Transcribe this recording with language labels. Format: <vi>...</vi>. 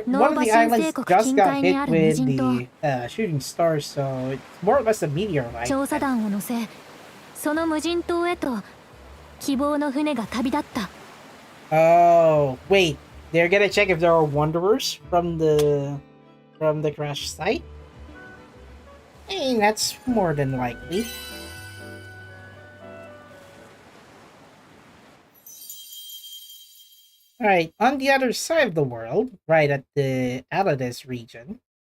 <en>one of the islands just got hit Nova with Shinseikoku the shooting star, so it's more or less a meteorite.</en> <ja>調査団を乗せ、その無人島へと希望の船が旅立った。</ja> <en>Oh, wait. They're gonna check if there are wanderers from the crash site? Hey, that's more than likely. Alright, on the other side of the world, right at the Alades region.</en>